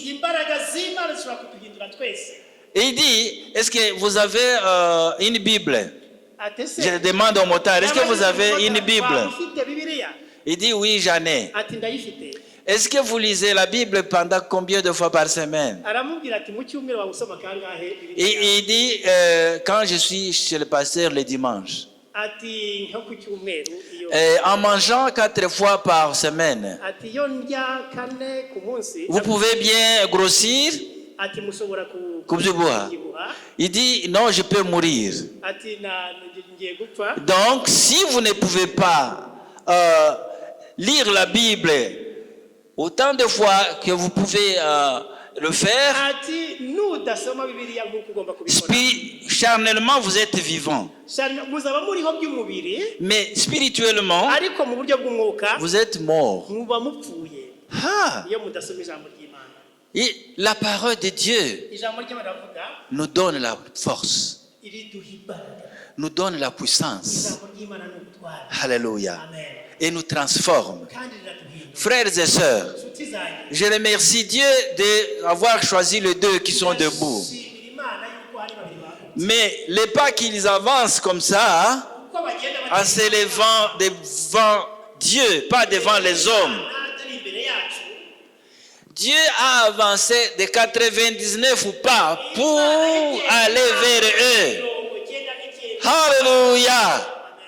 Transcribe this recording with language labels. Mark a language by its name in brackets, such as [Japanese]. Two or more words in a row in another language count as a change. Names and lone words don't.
[Kinyarwanda] imbaraga z'Imana zishobora kuduhindura twese. [French] Et il dit, est-ce que vous avez une Bible? [Kinyarwanda] Ati se [French] Je demande au motard, est-ce que vous avez une Bible? [Kinyarwanda] waba ufite Bibiliya? [French] Il dit, oui, j'en ai. [Kinyarwanda] Ati ndayifite. [French] Est-ce que vous lisez la Bible pendant combien de fois par semaine? [Kinyarwanda] Aramubwira ati mu cyumweru wabusoma kangahe [French] Et [Kinyarwanda] Bibiliya? [French] il dit, quand je suis chez le pasteur le dimanche, [Kinyarwanda] Ati nko ku cyumweru iyo [French] en mangeant 4 fois par semaine, [Kinyarwanda] ati iyo ndya kane ku munsi [French] vous pouvez bien grossir. [Kinyarwanda] ati mushobora Kubyibuha. [French] Il dit, non, je peux mourir. [Kinyarwanda] ati ngiye gupfa. [French] Donc, si vous ne pouvez pas lire la Bible autant de fois que vous pouvez le faire, [Kinyarwanda] Ati nudasoma Bibiliya nk'uko ugomba kubikora. [French] charnellement, vous êtes vivant. [Kinyarwanda] Muzaba muriho by'umubiri [French] Mais spirituellement, [Kinyarwanda] ariko mu buryo bw'umwuka [French] vous êtes mort. [Kinyarwanda] muba mupfuye Ah, iyo mudasoma ijambo ry'Imana. [French] et la parole de Dieu [Kinyarwanda] Ijambo ry'Imana rivuga [French] nous donne la force, [Kinyarwanda] iriduha imbaraga. [French] nous donne la puissance. [Kinyarwanda] Ijambo ry'Imana ni ubutware. [French] Alléluia. Amen. Et nous transforme. [Kinyarwanda] Kandi riraduhindura. [French] Frères et sœurs, [Kinyarwanda] Inshuti zanjye, [French] je remercie Dieu d'avoir choisi les deux qui sont debout. [Kinyarwanda] ndashimira Imana yuko hari babiri bahagaze. [French] Mais les pas qu'ils avancent comme ça, [Kinyarwanda] Uko bagenda [French] en s'élevant devant Dieu, pas devant les hommes. [Kinyarwanda] atari imbere yacu, [French] Dieu a avancé de 99 pas pour aller vers eux. 99. Alléluia.